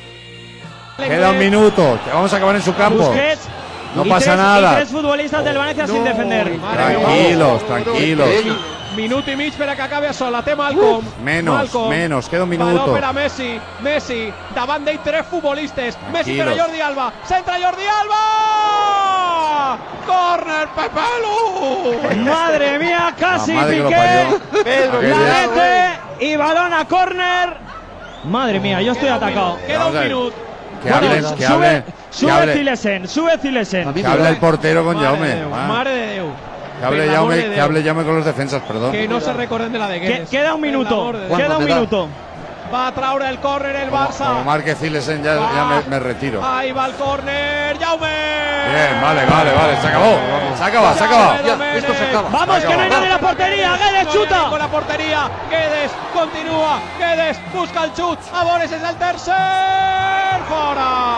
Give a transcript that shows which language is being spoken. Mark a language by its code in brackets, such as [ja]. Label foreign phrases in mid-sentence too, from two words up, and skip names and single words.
[es] Queda un minuto, que vamos a acabar en su campo. Busquets, no pasa nada. 3 futbolistas del Valencia sin defender. Tranquilos. [ca] Minut i mig per a que acabi això. La té Malcom. [es] Menos, queda un minuto. [ca] Baló per a Messi. Messi, davant d'ell 3 futbolistes. Messi per a Jordi Alba. Centra Jordi Alba. [es] Corner, Pepelu. Madre mía, casi madre Piqué. Pedro, La mete y balón a córner. Madre mía, yo estoy atacado. [ca] Queda un minut. [es] Que hable. Sube Zilesen. Que hable el portero con Jaume. [ca] Mare de Déu. [es] Que hable Jaume con los defensas, perdón. Que no se recorden de la de Guedes. Queda un minuto. [ca] Va a traure el córner el Barça. [es] Como marque Zilesen ya me retiro. Ahí va el córner, Jaume. Bien, vale, se acabó. Se acaba. Esto se acaba. Vamos, que no hay nadie en la portería. Guedes chuta. Con la portería, Guedes continúa. [ca] Guedes busca el chut. Abores es el tercer. Fora.